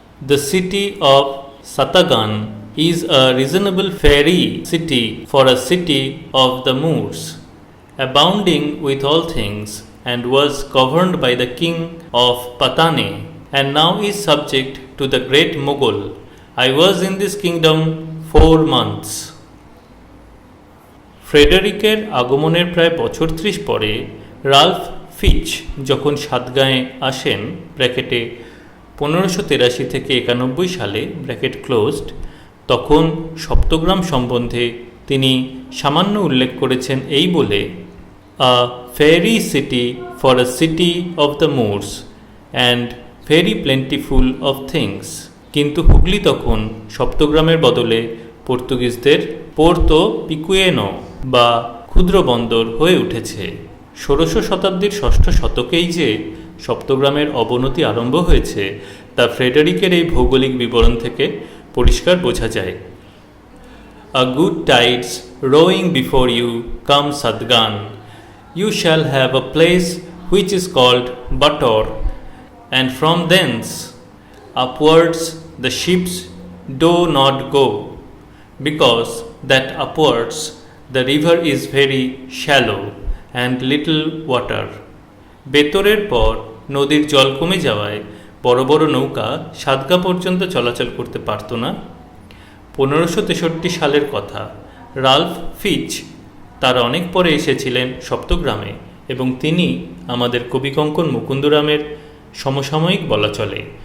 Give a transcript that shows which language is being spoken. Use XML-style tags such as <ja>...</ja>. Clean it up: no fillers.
<en>The city of Satagan is a reasonable fairy city for a city of the Moors, abounding with all things, and was governed by the king of Patane, and now is subject to the great Mughal. I was in this kingdom 4 months.</en> <bn>ফ্রেডেরিকের আগমনের প্রায় বছর 30 পরে Ralph ফিচ যখন সাতগাঁয়ে আসেন, ব্র্যাকেটে 1583 থেকে 91 সালে, ব্র্যাকেট ক্লোজড, তখন সপ্তগ্রাম সম্বন্ধে তিনি সামান্য উল্লেখ করেছেন এই বলে,</bn> <en>A fairy city for a city of the moors and very plentiful of things.</en> <bn>কিন্তু হুগলি তখন সপ্তগ্রামের বদলে পর্তুগিজদের পোর্তো পিকুয়েনো বা ক্ষুদ্র বন্দর হয়ে উঠেছে। 16 শতাব্দীর ষষ্ঠ শতকেই যে সপ্তগ্রামের অবনতি আরম্ভ হয়েছে তা ফ্রেডেরিকের এই ভৌগোলিক বিবরণ থেকে পরিষ্কার বোঝা যায়।</bn> <en>A good tides rowing before you come Sadgan, you shall have a place which is called Bator, and from thence upwards the ships do not go, because that upwards the river is very shallow and little water.</en> <bn>বেতরের পর নদীর জল কমে যাওয়ায় বড় বড় নৌকা সাতগা পর্যন্ত চলাচল করতে পারত না। 1563 সালের কথা। রাল্ফ ফিচ তার অনেক পরে এসেছিলেন সপ্তগ্রামে, এবং তিনি আমাদের কবিকঙ্কন মুকুন্দরামের সমসাময়িক বলা চলে।</bn>